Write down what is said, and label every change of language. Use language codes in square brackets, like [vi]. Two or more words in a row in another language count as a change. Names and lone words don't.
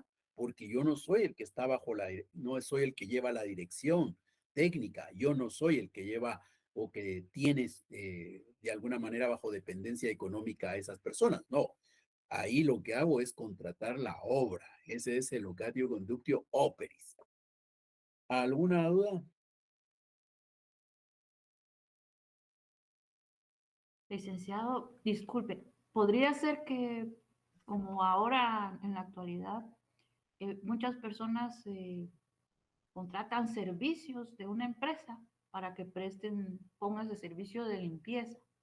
[es] Porque yo no soy el que está no soy el que lleva la dirección técnica, yo no soy el que lleva o que tienes de alguna manera bajo dependencia económica a esas personas, no. Ahí lo que hago es contratar la obra. Ese es el [la] locatio conductio operis. [es] ¿Alguna duda? Licenciado, disculpe, ¿podría ser que, como ahora en la actualidad, muchas personas contratan servicios de una empresa para que pongan ese servicio de limpieza?